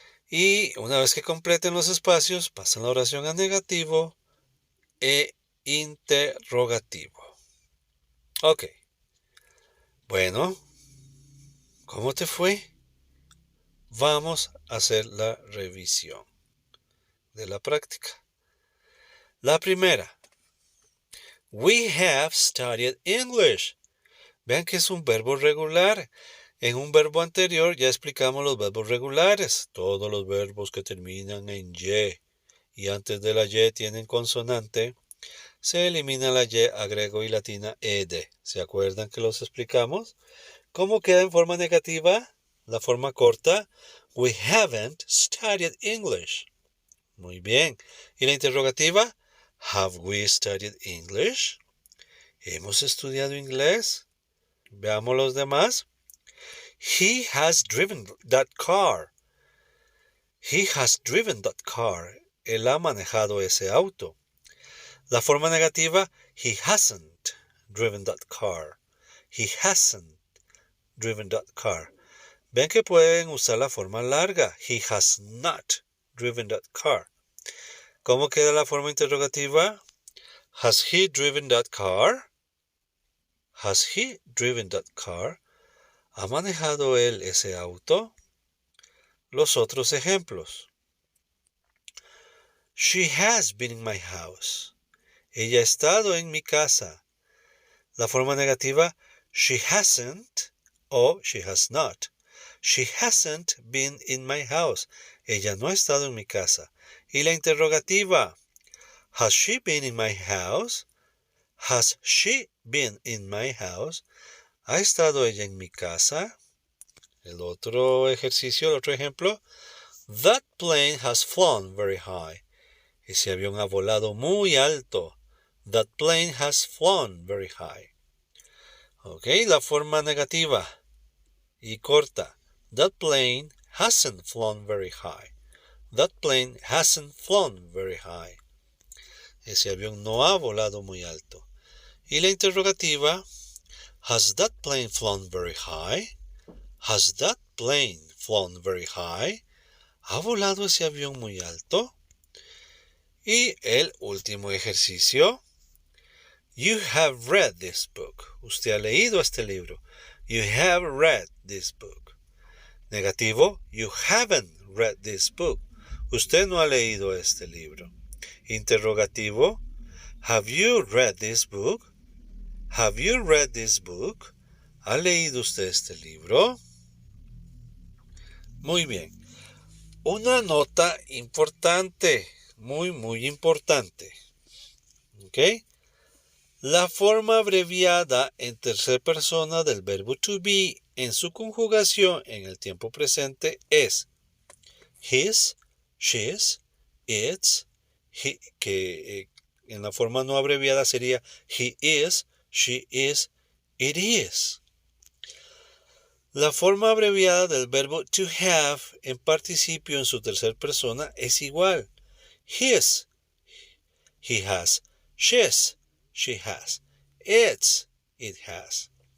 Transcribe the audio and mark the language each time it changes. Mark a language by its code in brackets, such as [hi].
[es] Y una vez que completen los espacios, pasan la oración a negativo e interrogativo. Ok. Bueno, ¿cómo te fue? Vamos a hacer la revisión de la práctica. La primera. [en] We have studied English. [es] Vean que es un verbo regular. En un verbo anterior ya explicamos los verbos regulares. Todos los verbos que terminan en y antes de la y tienen consonante, se elimina la y, agrego y latina ed. ¿Se acuerdan que los explicamos? ¿Cómo queda en forma negativa? La forma corta. [en] We haven't studied English. [es] Muy bien. ¿Y la interrogativa? [en] Have we studied English? [es] ¿Hemos estudiado inglés? Veamos los demás. [en] He has driven that car. He has driven that car. [es] Él ha manejado ese auto. La forma negativa, [en] he hasn't driven that car. He hasn't driven that car. [es] Ven que pueden usar la forma larga. [en] He has not driven that car. [es] ¿Cómo queda la forma interrogativa? [en] Has he driven that car? Has he driven that car? [es] ¿Ha manejado él ese auto? Los otros ejemplos. [en] She has been in my house. [es] Ella ha estado en mi casa. La forma negativa, [en] she hasn't o she has not. She hasn't been in my house. [es] Ella no ha estado en mi casa. Y la interrogativa, [en] has she been in my house? Has she been in my house? [es] ¿Ha estado ella en mi casa? El otro ejercicio, el otro ejemplo. [en] That plane has flown very high. [es] Ese avión ha volado muy alto. [en] That plane has flown very high. [es] Ok, la forma negativa y corta. [en] That plane hasn't flown very high. That plane hasn't flown very high. [es] Ese avión no ha volado muy alto. Y la interrogativa, [en] has that plane flown very high? Has that plane flown very high? [es] ¿Ha volado ese avión muy alto? Y el último ejercicio. [en] You have read this book. [es] Usted ha leído este libro. [en] You have read this book. Negativo. You haven't read this book. [es] Usted no ha leído este libro. Interrogativo. [en] Have you read this book? Have you read this book? [es] ¿Ha leído usted este libro? Muy bien. Una nota importante. Muy importante. ¿Ok? La forma abreviada en tercera persona del verbo to be en su conjugación en el tiempo presente es his, she's, its, que en la forma no abreviada sería [en] he is, she is, it is. [es] La forma abreviada del verbo to have en participio en su tercera persona es igual. [en] His, he has, she's, she has, it's, it has.